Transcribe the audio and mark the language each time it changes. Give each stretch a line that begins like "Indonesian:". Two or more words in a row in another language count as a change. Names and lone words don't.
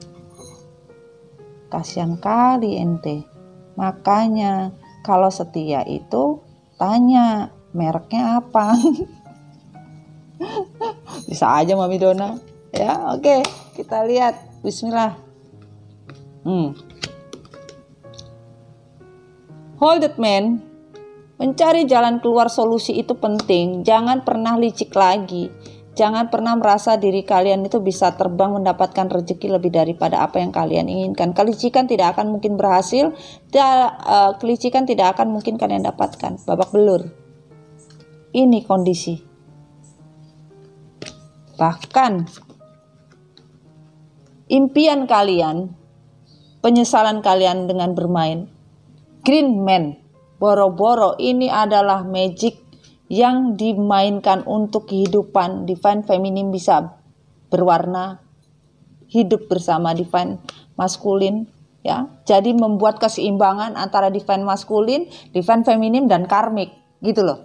Indonesian: Kasihan kali ente. Makanya kalau setia itu tanya mereknya apa. Bisa aja Mami Dona. Ya, oke, kita lihat. Bismillah.
English: Hold it, man.
Indonesian: Mencari jalan keluar solusi itu penting. Jangan pernah licik lagi. Jangan pernah merasa diri kalian itu bisa terbang mendapatkan rezeki lebih daripada apa yang kalian inginkan. Kelicikan tidak akan mungkin berhasil. Kelicikan tidak akan mungkin kalian dapatkan. Babak belur. Ini kondisi. Bahkan impian kalian, penyesalan kalian dengan bermain Green Man, boro-boro ini adalah magic yang dimainkan untuk kehidupan.
English: Divine Feminine
Indonesian: bisa berwarna, hidup bersama
English: Divine Masculine,
Indonesian: ya. Jadi membuat keseimbangan antara
English: Divine Masculine, Divine Feminine
Indonesian: dan Karmic, gitu loh.